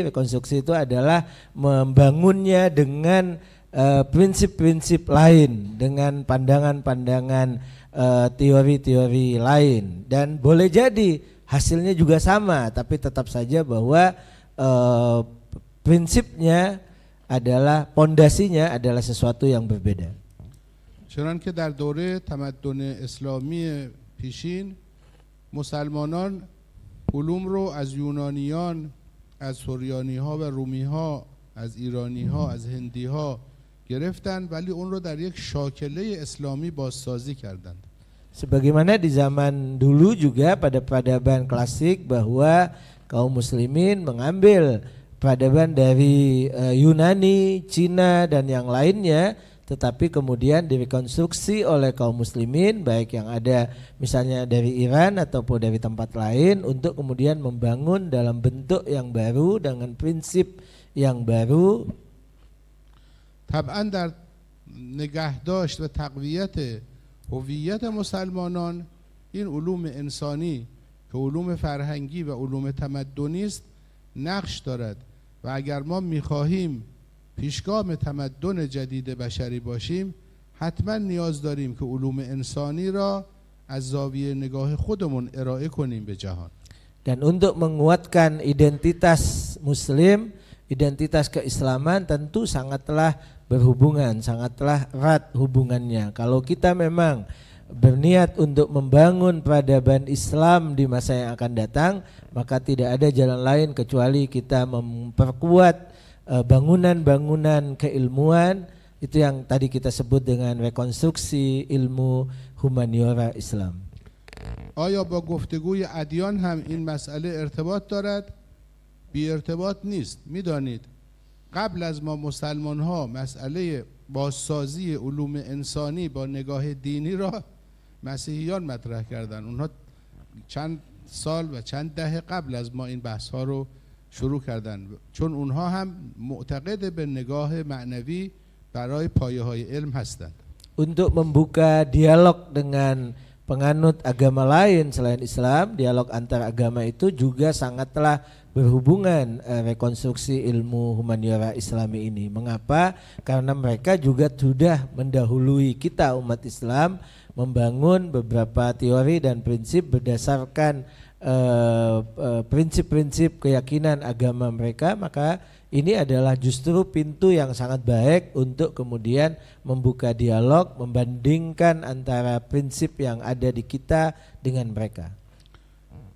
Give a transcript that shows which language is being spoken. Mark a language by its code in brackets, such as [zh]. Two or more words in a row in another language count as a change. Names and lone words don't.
[id] Rekonstruksi itu adalah membangunnya dengan prinsip-prinsip lain, dengan pandangan-pandangan teori-teori lain, dan boleh jadi hasilnya juga sama, tapi tetap saja bahwa prinsipnya adalah, pondasinya adalah sesuatu yang berbeda. [fa] چنان که در دوره تمدن اسلامی پیشین مسلمانان علوم رو از یونانیان، از سوریانی ها و رومی ها، از ایرانی ها، از هندی ها گرفتن ولی اون رو در یک شاکله اسلامی بازسازی کردند. [id] Sebagaimana di zaman dulu juga pada peradaban klasik bahwa kaum muslimin mengambil peradaban dari Yunani, Cina dan yang lainnya, tetapi kemudian direkonstruksi oleh kaum muslimin baik yang ada misalnya dari Iran ataupun dari tempat lain untuk kemudian membangun dalam bentuk yang baru dengan prinsip yang baru. [fa] طبعا در نگهداشت و تقویت هویت مسلمانان این علوم انسانی که علوم فرهنگی و علوم تمدنی است نقش دارد و اگر ما می‌خواهیم پیشگام تمدن جدید بشری باشیم حتما نیاز داریم که علوم انسانی را از زاویه نگاه خودمون ارائه کنیم به جهان. [id] Dan untuk menguatkan identitas muslim, identitas keislaman tentu sangatlah berhubungan, sangatlah erat hubungannya. Kalau kita memang berniat untuk membangun peradaban Islam di masa yang akan datang, maka tidak ada jalan lain kecuali kita memperkuat bangunan-bangunan keilmuan, itu yang tadi kita sebut dengan rekonstruksi ilmu humaniora Islam. [fa] آیا با گفتگوی ادیان هم این مسئله ارتباط دارد؟ بی ارتباط نیست. میدانید قبل از ما مسلمان ها مسئله بازسازی علوم انسانی با نگاه دینی را مسیحیان مطرح کردند. اونها چند سال و چند دهه قبل از ما این بحث ها رو شروع کردند، چون اونها هم معتقد به نگاه معنوی برای پایه های علم هستند. [id] Untuk membuka dialog dengan penganut agama lain selain Islam, dialog antar agama itu juga sangatlah berhubungan rekonstruksi ilmu humaniora Islami ini. Mengapa? Karena mereka juga sudah mendahului kita umat Islam membangun beberapa teori dan prinsip berdasarkan prinsip-prinsip keyakinan agama mereka, maka ini adalah justru pintu yang sangat baik untuk kemudian membuka dialog, membandingkan antara prinsip yang ada di kita dengan mereka.